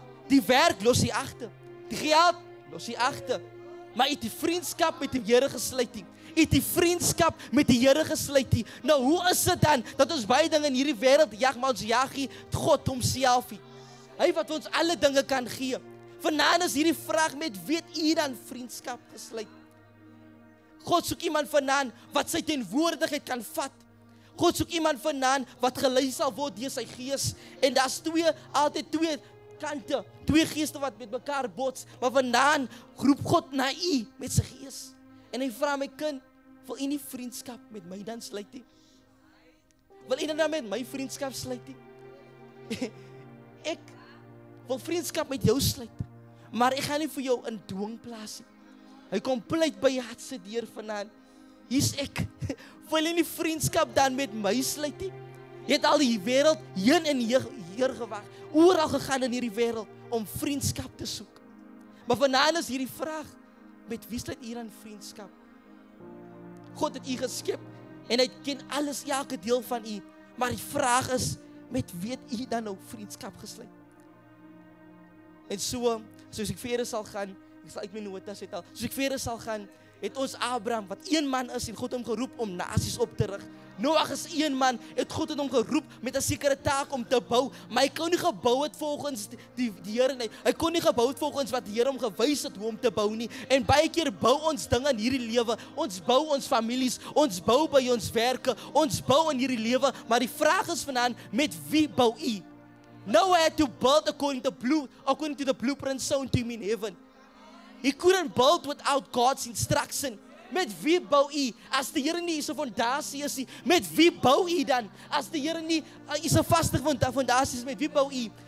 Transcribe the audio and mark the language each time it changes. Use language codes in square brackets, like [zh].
[af] Die werk los hy agter. Die geld los hy agter. Maar die vriendskap met die Here gesluit nie. Die vriendskap met die Here gesluit nie. Nou hoe is dit dan dat ons baie dinge in hierdie wêreld jag, maar ons jag nie God homself nie. Hy wat ons alle dinge kan gee. Vanaand is hierdie vraag, met wie het u dan vriendskap gesluit? God soek iemand vanaand wat sy teenwoordigheid kan vat. God soek iemand vanaand wat gelei sal word deur sy gees. En daar's altyd twee kante, twee geeste wat met mekaar bots, maar vanaand roep God na u met sy gees. En hy vra my kind, wil u nie vriendskap met my dan sluit nie? Wil u dan met my vriendskap sluit nie? Ek wil vriendskap met jou sluit, maar ek gaan nie vir jou in dwing plaas nie. Hy kom pleit by jou hart se deur vanaand. Hier's ek. Wil jy nie vriendskap dan met my sluit nie? Jy het al die wêreld heen en hier gewag, oral gegaan in hierdie wêreld om vriendskap te soek. Maar vanaand is hierdie vraag, met wie sluit u dan vriendskap? God het u geskep en hy ken alles, elke deel van u. Maar die vraag is, met wie het u dan nou vriendskap gesluit? En soos ek verder sal gaan, ek sal uit my notas het al, soos ek verder sal gaan, het ons Abraham, wat een man is, en God hom geroep om nasies op te rig. Noag is een man, het God hom geroep met 'n sekere taak om te bou, maar hy kon nie gebou het volgens die Here nie. Hy kon nie gebou het volgens wat die Here hom gewys het hoe om te bou nie. En baie keer bou ons dinge in hierdie lewe. Ons bou ons families, ons bou by ons werke, ons bou in hierdie lewe, maar die vraag is vanaand, met wie bou u? [en] Noah had to build according to the blueprint shown to him in heaven. He couldn't build without God's instruction. [af] Met wie bou u? As die Here nie is 'n fondasie is nie, met wie bou u dan? As die Here nie is 'n vaste fondasie is, met wie bou u?